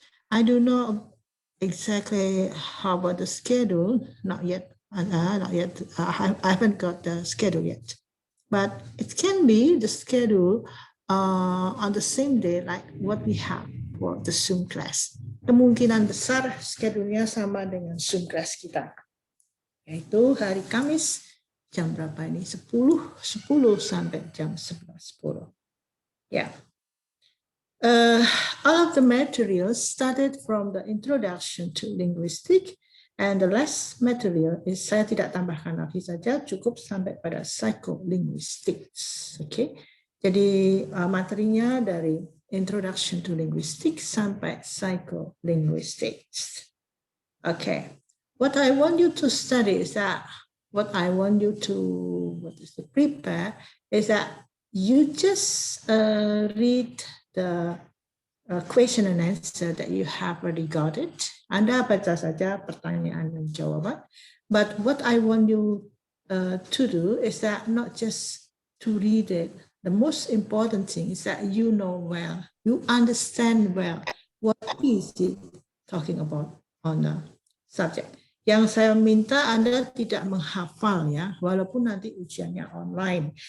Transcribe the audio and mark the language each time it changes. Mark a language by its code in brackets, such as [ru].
[en] I don't know exactly how about the schedule, not yet. I haven't got the schedule yet, but it can be the schedule on the same day like what we have for the Zoom class. [id] Kemungkinan besar schedule-nya sama dengan Zoom class kita. Yaitu hari Kamis jam berapa ini? 10 sampai jam 11:10. Yeah. [en] All of the materials started from the introduction to linguistics, and the last material is [id] saya tidak tambahkan lagi saja, cukup sampai pada psycholinguistics. [en] Okay. [id] Jadi materinya dari introduction to linguistics sampai psycholinguistics. Okay. [en] What I want you to study is that, what I want you to prepare is that you just read the question and answer that you have already got it. [id] Anda baca saja pertanyaan dan jawaban. [en] But what I want you to do is that not just to read it. The most important thing is that you know well, you understand well what is it talking about on the subject. [id] Yang saya minta Anda tidak menghafal ya, walaupun nanti ujiannya online.